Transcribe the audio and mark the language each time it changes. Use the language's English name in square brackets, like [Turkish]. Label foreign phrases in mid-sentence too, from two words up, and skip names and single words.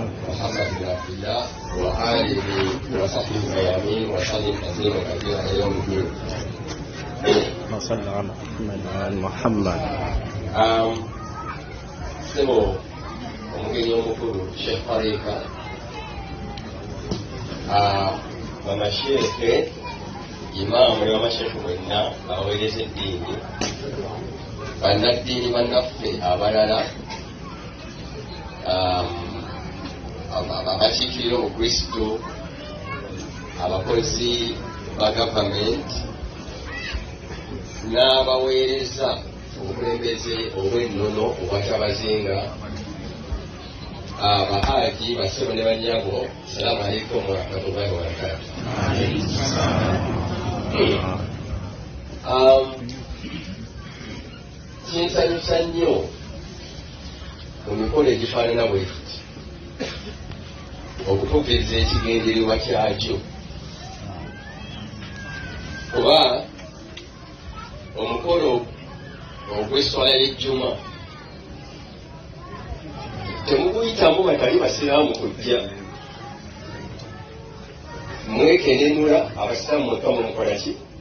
[Arabic] محمد بن عبد الله وآله وصحبه أجمعين وسلم تسليما كثيرا إلى يوم الدين. اللهم صل على محمد وعلى محمد. [Ganda] Sebo omugeni omukulu Sheikh Farika bamasheeke imaamu ne bamasheeke bonna abaweereza eddiini bannaddiini bannaffe abalala abakiikirira obukristo abakozi ba gavumenti n'abaweereza obukulembeze obw'ennono obwatabazinga abahaaji basebo ne banyago. [Arabic] السلام عليكم ورحمة الله وبركاته. [Ganda] Kinsanyusa nnyo mu mikolo egifaanana bwe tuti okutuukiriza ekigendererwa kyakyo, kuba omukolo ogw'esswala y'ejjuma temuguyitamu batali basiraamu kujja, mwekenenula abasiraamu mwekka mumukola ki?